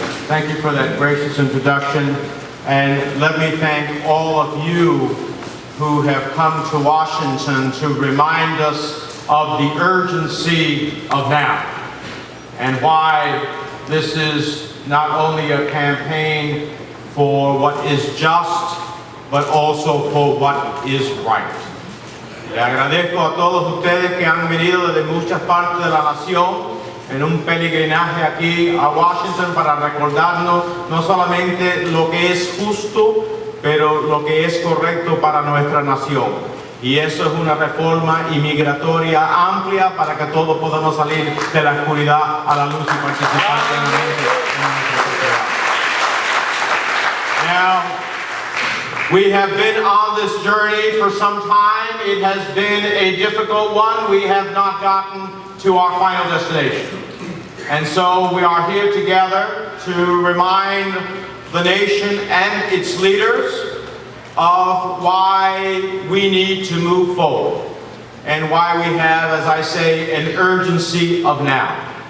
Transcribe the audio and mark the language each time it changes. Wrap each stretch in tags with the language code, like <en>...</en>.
<en>Thank you for that gracious introduction. And let me thank all of you who have come to Washington to remind us of the urgency of now and why this is not only a campaign for what is just, but also for what is right.</en> <es>Le agradezco a todos ustedes que han venido desde muchas partes de la nación en un peregrinaje aquí a Washington para recordarnos no solamente lo que es justo, pero lo que es correcto para nuestra nación. Y eso es una reforma inmigratoria amplia para que todos podamos salir de la oscuridad a la luz y participar plenamente en nuestra sociedad.</es> <en>Now, we have been on this journey for some time. It has been a difficult one. We have not gotten to our final destination. And so we are here together to remind the nation and its leaders of why we need to move forward and why we have, as I say, an urgency of now.</en>